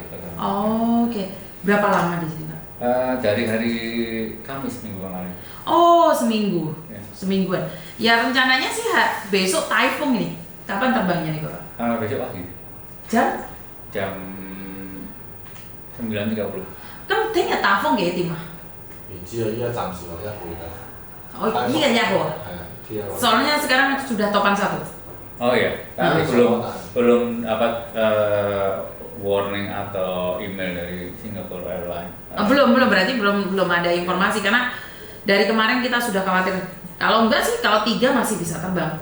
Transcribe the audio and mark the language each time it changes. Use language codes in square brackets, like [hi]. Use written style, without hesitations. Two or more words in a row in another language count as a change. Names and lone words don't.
[id] Oke. Berapa lama di sini, Pak? Dari hari Kamis minggu kemarin. Oh, seminggu. Ya. Semingguan. Ya rencananya sih besok typhoon ini. Kapan terbangnya nih, Pak? Besok pagi. Jam 9:30. [yue] 咁聽日打風幾點啊？唔知啊，依家暫時話1號㗎。 [id] Oh, iya ya, Bu. [yue] 係啊 ，T1。 [id] Soalnya sekarang sudah topan 1. Oh iya, tapi belum dapat warning atau email dari Singapore Airlines. Belum berarti belum ada informasi karena dari kemarin kita sudah khawatir. Kalau enggak sih, kalau 3 masih bisa terbang.